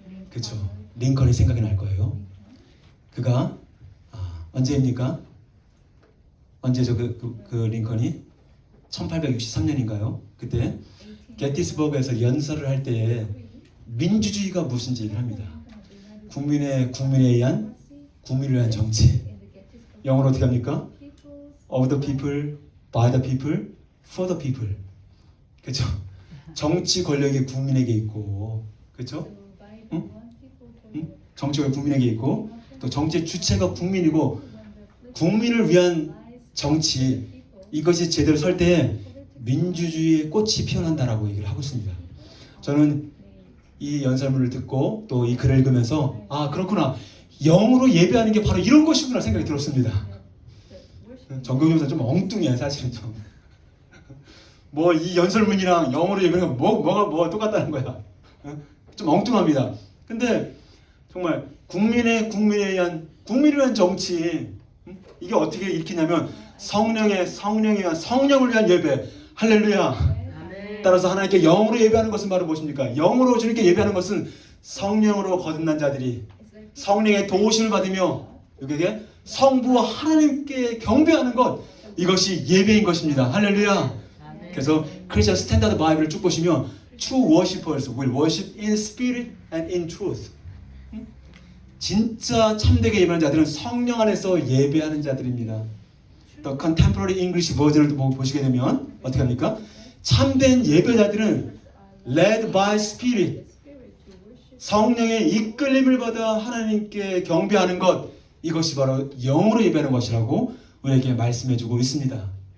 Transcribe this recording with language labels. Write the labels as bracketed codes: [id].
[ko] 그렇죠. 링컨이 생각이 날 거예요. 그가 언제입니까? 언제죠? 그 링컨이 1863년인가요? 그때 게티스버그에서 연설을 할 때에 민주주의가 무엇인지 얘기를 합니다. 국민에 의한 국민을 위한 정치. 영어로 어떻게 합니까? [en] Of the people, by the people, for the people. [ko] 그렇죠? 정치 권력이 국민에게 있고, 그렇죠? 응? 정치가 국민에게 있고, 또 정치의 주체가 국민이고, 국민을 위한 정치, 이것이 제대로 설 때에 민주주의의 꽃이 피어난다라고 얘기를 하고 있습니다. 저는 이 연설문을 듣고 또 이 글을 읽으면서 그렇구나, 영으로 예배하는 게 바로 이런 것이구나 생각이 들었습니다. 정경영사 좀 엉뚱해 사실은 좀. 뭐 이 연설문이랑 영어로 예배하는 거 뭐가 똑같다는 거야. 좀 엉뚱합니다. 근데 정말 국민을 위한 정치, 이게 어떻게 읽히냐면 성령을 위한 예배. 할렐루야. 따라서 하나님께 영으로 예배하는 것은 바로 무엇입니까? 영으로 주님께 예배하는 것은 성령으로 거듭난 자들이 성령의 도우심을 받으며 여기에 성부와 하나님께 경배하는 것, 이것이 예배인 것입니다. 할렐루야. 그래서 크리스천 스탠다드 바이블을 쭉 보시면 [en] True worshippers will worship in spirit and in truth. [ko] 진짜 참되게 예배하는 자들은 성령 안에서 예배하는 자들입니다. 또 contemporary English 버전을 보시게 되면 어떻게 합니까? 참된 예배자들은 [en] led by spirit, [ko] 성령의 이끌림을 받아 하나님께 경배하는 것, 이것이 바로 영으로 예배하는 것이라고 우리에게 말씀해주고 있습니다.